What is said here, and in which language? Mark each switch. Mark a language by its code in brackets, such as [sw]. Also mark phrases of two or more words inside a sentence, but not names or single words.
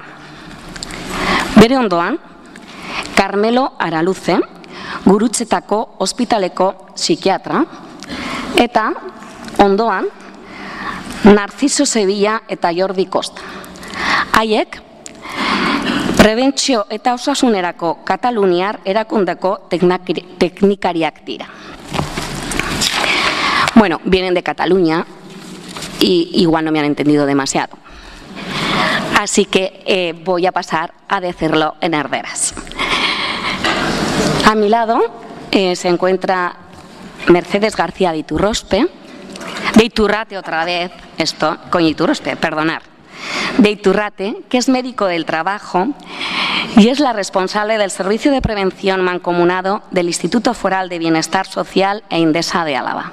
[eu] Bere ondoan, Carmelo Araluze, Gurutzetako ospitaleko psikiatra, eta ondoan, Narciso Sevilla eta Jordi Costa. Haiek, prebentzio eta osasunerako Kataluniar erakundeko teknikariak dira. [es] Bueno, vienen de Cataluña y igual no me han entendido demasiado. Así que voy a pasar a decirlo en herderas. A mi lado se encuentra Mercedes García de Iturrate otra vez, de Iturrate, que es médico del trabajo y es la responsable del Servicio de Prevención Mancomunado del Instituto Foral de Bienestar Social e Indesa de Álava.